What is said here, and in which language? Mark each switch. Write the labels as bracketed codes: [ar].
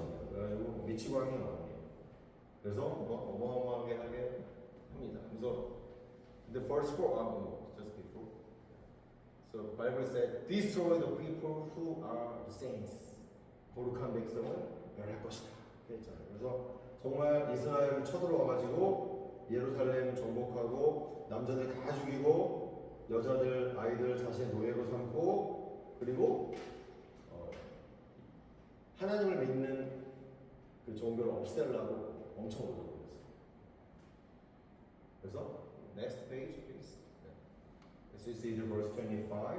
[ko] 그래가지고 미치광이 왕이에요. 그래서 어마어마하게 하게 합니다. [en] 그래서 the first 4 just before. So the Bible said, destroy the people who are the saints. [ko] 거룩한 백성을 멸할 것이다. 이렇게 했잖아요. 그래서 정말 이스라엘을 쳐들어와가지고 예루살렘 정복하고 남자들 다 죽이고 여자들, 아이들 자신의 노예로 삼고 그리고 하나님을 믿는 그 종교를 없애려고 엄청 노력을 했어요. [en] 그래서 next page please. This is in verse 25.